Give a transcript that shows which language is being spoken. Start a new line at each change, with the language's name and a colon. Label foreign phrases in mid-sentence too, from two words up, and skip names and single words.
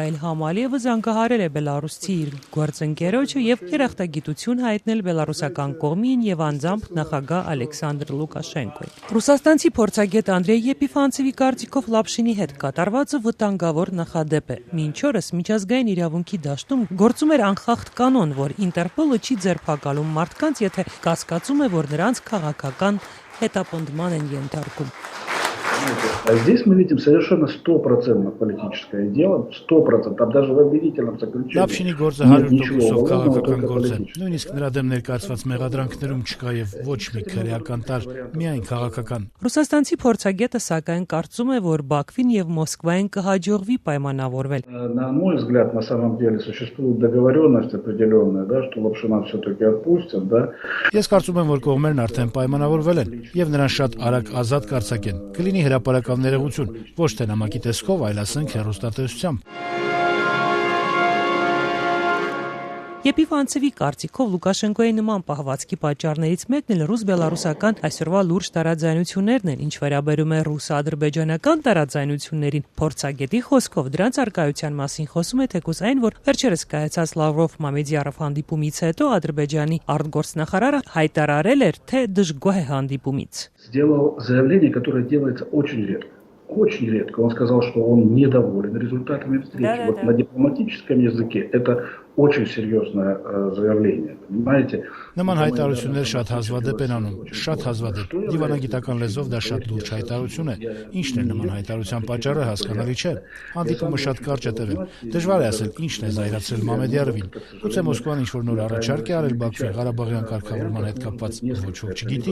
Armenian: Իլհամ Ալիևը զանգահարել է բելարուսցի իր գործընկերոջը եւ երախտագիտություն հայտնել բելարուսական կողմին եւ անձամբ նախագահ Ալեքսանդր Լուկաշենկոին։ Ռուսաստանցի փորձագետ Անդրեյ Եպիֆանցևի կարծիքով Լապշինի հետ կատարվածը վտանգավոր նախադեպ է։ Մինչ օրս միջազգային իրավունքի դաշտում գործում էր անխախտ կանոն, որ Ինտերպոլը չի ձերբակալում մարդկանց, եթե կասկածում է, որ նրանց քաղաքական հետապնդման են ենթարկում։
Russian: А здесь мы видим совершенно 100% политическое дело, 100%, там даже в обвинительном заключении.
Armenian: Լապշինի գործը 100%-ով քաղաքական գործ է։ Նույնիսկ նրա դեմ ներկայացված մեղադրանքներում չկա եւ ոչ մի քրեական տար, միայն քաղաքական։ Ռուսաստանցի փորձագետը սակայն կարծում է, որ Բաքվին եւ Մոսկվային կհաջողվի պայմանավորվել։
Russian: На мой взгляд, на самом деле существует договоренность определенная, да, что Лапшина все-таки отпустят, да.
Armenian: Ես կարծում եմ, որ կողմերն արդեն պայմանավորվել են եւ նրան շատ արագ ազատ կարձակեն։ Կլինի հրապարակավ ներողություն, ոչ թե նամակի տեսքով, այլ ասենք հեռուստատեսությամբ։ Եպիֆանցևի կարծիքով Լուկաշենկոյի նման պահվածքի պատճառներից մեկն էլ ռուս-բելարուսական այսօրվա լուրջ տարաձայնություններն են, ինչ վերաբերում է ռուս-ադրբեջանական տարաձայնություններին։ Փորձագետի խոսքով դրանց առկայության մասին խոսում է թեկուզ այն, որ վերջերս կայացած Լավրով-Մամեդյարով հանդիպումից հետո Ադրբեջանի արտգործնախարարը հայտարարել էր, թե դժգոհ է հանդիպումից։
Russian: Сделал заявление, которое делается очень редко. Очень редко. Он сказал, что он недоволен результатами встречи. Вот на дипломатическом языке это очень серьезное заявление, понимаете?
Armenian: Նման հայտարարություններ շատ հազվադեպ են անում, շատ հազվադեպ։ Դիվանագիտական լեզվով դա շատ լուրջ հայտարարություն է։ Ինչն է նման հայտարարության պատճառը հասկանալի չէ։ Հանդիպումը շատ կարճ է տևել։ Դժվար է ասել ինչն է զայրացրել Մամեդյարովին։ Գուցե Մոսկվան ինչ-որ նոր առաջարկ է արել Բաքվի Ղարաբաղյան կարգավորման հետ կապված, ոչ ոք չգիտի։